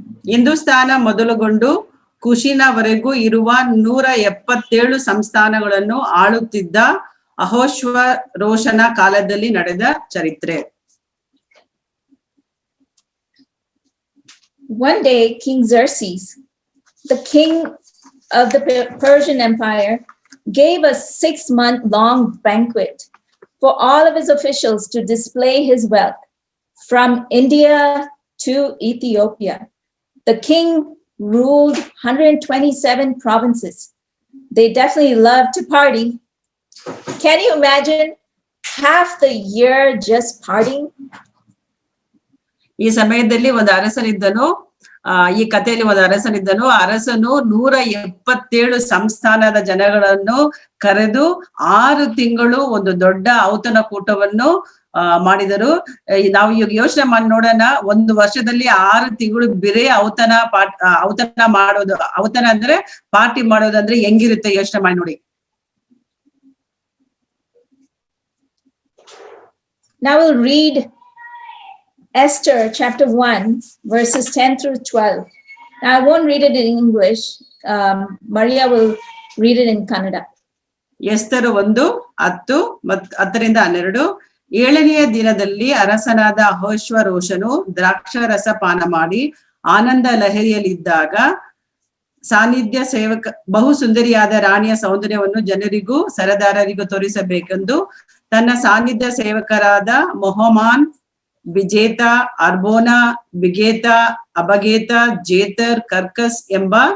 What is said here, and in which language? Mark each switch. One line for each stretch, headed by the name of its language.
Kannada: ಹಿಂದೂಸ್ತಾನ ಮೊದಲುಗೊಂಡು ಕುಶಿನವರೆಗೂ ಇರುವ 177 ಸಂಸ್ಥಾನಗಳನ್ನು ಆಳುತ್ತಿದ್ದ ಅಹೋಶ್ವರೋಷನ ಕಾಲದಲ್ಲಿ ನಡೆದ ಚರಿತ್ರೆ.
English: One day, King Xerxes, the king of the Persian Empire, gave a 6-month-long banquet for all of his officials to display his wealth from India to Ethiopia. The king ruled 127 provinces. They definitely loved to party. Can you imagine half the year just partying?
Kannada: ಈ ಸಮಯದಲ್ಲಿ ಒಂದು ಅರಸನಿದ್ದನು. ಈ ಕಥೆಯಲ್ಲಿ ಒಂದು ಅರಸನಿದ್ದನು. ಅರಸನು 177 ಸಂಸ್ಥಾನದ ಜನಗಳನ್ನು ಕರೆದು 6 ತಿಂಗಳು ಒಂದು ದೊಡ್ಡ ಔತಣ ಕೂಟವನ್ನು ಮಾಡಿದರು. ನಾವು ಈಗ ಯೋಚನೆ ಮಾಡಿ ನೋಡೋಣ, ಒಂದು ವರ್ಷದಲ್ಲಿ 6 ತಿಂಗಳು ಬೇರೆ ಔತಣ ಮಾಡೋದು. ಔತಣ ಅಂದ್ರೆ ಪಾರ್ಟಿ ಮಾಡೋದಂದ್ರೆ ಹೆಂಗಿರುತ್ತೆ ಯೋಚನೆ ಮಾಡಿ ನೋಡಿ.
English: Now we'll read Esther chapter 1 verses 10 through 12. Now I won't read it in English. Maria will read it in Kannada.
Kannada: ಎಸ್ತರು 1:10-12. 7ನೆಯ ದಿನದಲ್ಲಿ ಅರಸನಾದ ಅಹೋಶ್ವರೋಷನು ದ್ರಾಕ್ಷಾರಸ ಪಾನ ಮಾಡಿ ಆನಂದ ಲಹರಿಯಲ್ಲಿದ್ದಾಗ ಸಾನ್ನಿಧ್ಯ ಬಹು ಸುಂದರಿಯಾದ ರಾಣಿಯ ಸೌಂದರ್ಯವನ್ನು ಜನರಿಗೂ ಸರದಾರರಿಗೂ ತೋರಿಸಬೇಕೆಂದು ತನ್ನ ಸಾನ್ನಿಧ್ಯ ಸೇವಕರಾದ ಮೊಹಮಾನ್, ಬಿಜೇತ, ಅರ್ಬೋನಾ, ಬಿಗೇತ, ಅಬಗೇತ, ಜೇತರ್, ಕರ್ಕಸ್ ಎಂಬ